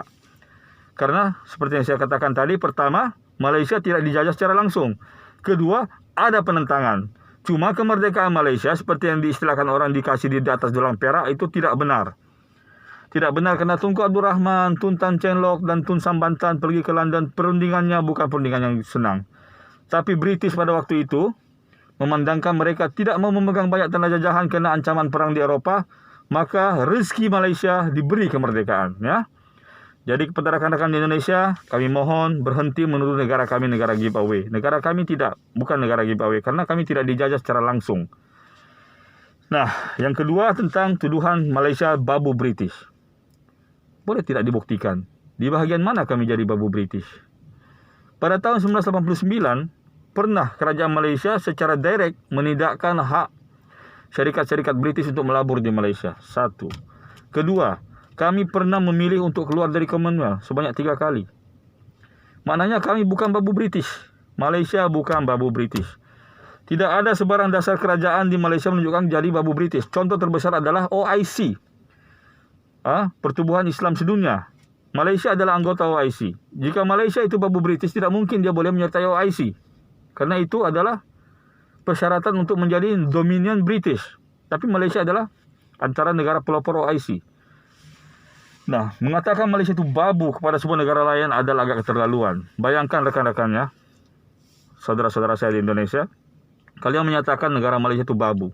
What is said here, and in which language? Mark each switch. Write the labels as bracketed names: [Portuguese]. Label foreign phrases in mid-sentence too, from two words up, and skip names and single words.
[Malay] Karena seperti yang saya katakan tadi, pertama, Malaysia tidak dijajah secara langsung. Kedua, ada penentangan. Cuma kemerdekaan Malaysia seperti yang diistilahkan orang dikasih di atas gelang perak itu tidak benar. Tidak benar karena Tunku Abdul Rahman, Tun Tan Cheng Lock dan Tun Sambatan pergi ke London, perundingannya bukan perundingan yang senang. Tapi British pada waktu itu memandangkan mereka tidak mau memegang banyak tanah jajahan kena ancaman perang di Eropah, maka rezeki Malaysia diberi kemerdekaan, ya. Jadi kepada rekan-rekan di Indonesia, kami mohon berhenti menuduh negara kami negara giveaway. Negara kami bukan negara giveaway karena kami tidak dijajah secara langsung. Nah, yang kedua tentang tuduhan Malaysia babu British. Boleh tidak dibuktikan? Di bahagian mana kami jadi babu British? Pada tahun 1989, pernah kerajaan Malaysia secara direct menidakkan hak syarikat-syarikat British untuk melabur di Malaysia. Satu. Kedua, kami pernah memilih untuk keluar dari Commonwealth sebanyak 3 kali. Maknanya kami bukan babu British. Malaysia bukan babu British. Tidak ada sebarang dasar kerajaan di Malaysia menunjukkan jadi babu British. Contoh terbesar adalah OIC. Pertubuhan Islam Sedunia. Malaysia adalah anggota OIC. Jika Malaysia itu babu British, tidak mungkin dia boleh menyertai OIC. Karena itu adalah persyaratan untuk menjadi Dominion British. Tapi Malaysia adalah antara negara pelopor OIC. Nah, mengatakan Malaysia itu babu kepada sebuah negara lain adalah agak keterlaluan. Bayangkan rekan-rekannya, saudara-saudara saya di Indonesia, kalian menyatakan negara Malaysia itu babu.